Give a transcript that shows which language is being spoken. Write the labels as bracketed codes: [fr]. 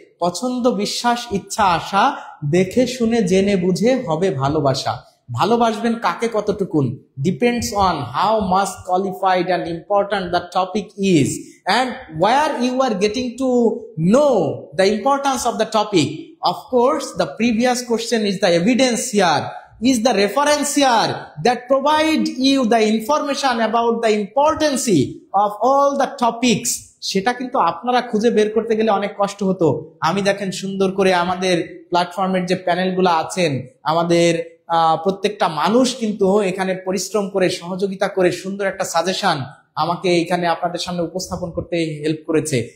[bn] পছন্দ, বিশ্বাস, ইচ্ছা, আশা, দেখে শুনে জেনে বুঝে হবে ভালোবাসা। [en] ভালোবাসবেন কাকে, কতটুকুন, depends on how much qualified and important the topic is and where you are getting to know the importance of the topic. Of course, the previous question is the evidence here, is the reference here that provide you the information about the importance of all the topics. [bn] সেটা কিন্তু আপনারা খুঁজে বের করতে গেলে অনেক কষ্ট হতো। আমি দেখেন সুন্দর করে আমাদের প্ল্যাটফর্মের যে প্যানেলগুলো আছেন, আমাদের প্রত্যেকটা মানুষ কিন্তু এখানে পরিশ্রম করে, সহযোগিতা করে সুন্দর একটা সাজেশন আমাকে এখানে আপনাদের সামনে উপস্থাপন করতে হেল্প করেছে।